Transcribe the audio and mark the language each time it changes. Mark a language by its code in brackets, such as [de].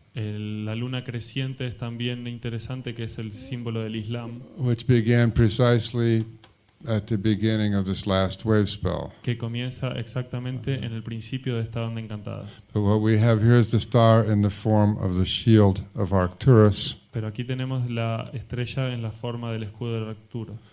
[es] La luna creciente es también interesante, que es el símbolo del Islam, [en] which began precisely at the beginning of this last wave spell. [es] que comienza exactamente en el principio de esta onda encantada. [en] But what we have here is the star in the form of the shield of Arcturus, [es] Pero aquí tenemos la estrella en la forma del escudo de Arcturus,